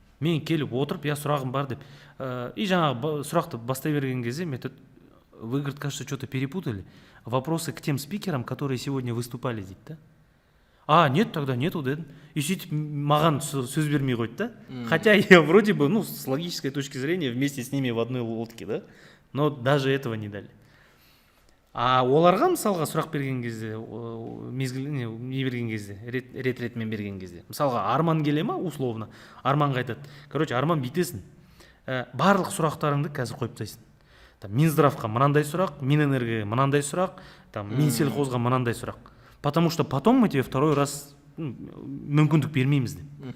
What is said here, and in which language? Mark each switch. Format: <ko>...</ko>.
<kk>Мен келіп отырып,</kk> <ru>я</ru> <kk>сұрағым бар деп.</kk> <ru>И</ru> <kk>жаңағы сұрақты бастай берген кезде</kk> <ru>метод, вы, говорит, кажется, что-то перепутали. Вопросы к тем спикерам, которые сегодня выступали,</ru> <kk>дейді да.</kk> <ru>А, нет, тогда нету,</ru> <kk>дедім. И сөйтіп маған сөз бермей қойды да.</kk> <ru>Хотя я вроде бы, ну, с логической точки зрения, вместе с ними в одной лодке, да. Но даже этого не дали.</ru> <kk>А оларға мысалға сұрақ берген кезде, не берген кезде, рет-ретмен берген кезде. Мысалға Арман келе ма,</kk> <ru>условно.</ru> <kk>Арманға айтады.</kk> <ru>Короче,</ru> <kk>Арман бүйтесің. Барлық сұрақтарыңды қазір қойып тастайсың. Минздравқа мынандай сұрақ, Минэнергоға мынандай сұрақ, Минсельхозға мынандай сұрақ.</kk> <ru>Потому что потом мы тебе второй раз</ru> <kk>мүмкіндік бермейміз деп.</kk>